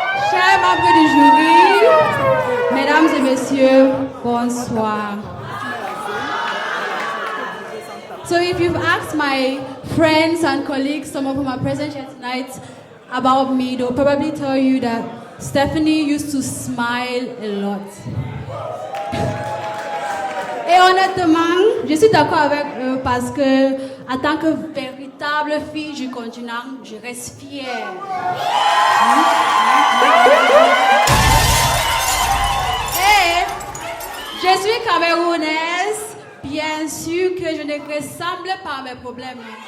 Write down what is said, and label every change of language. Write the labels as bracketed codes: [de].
[fr] Chers membres du jury, mesdames et messieurs, bonsoir. [en] So if you've asked my friends and colleagues, some of whom are present here tonight, about me, they'll probably tell you that Stephanie used to smile a lot. [fr] Et honnêtement, je suis d'accord avec eux parce que, en tant que véritable fille du continent, je reste fière. Et je suis camerounaise, bien sûr que je ne ressemble pas à mes problèmes.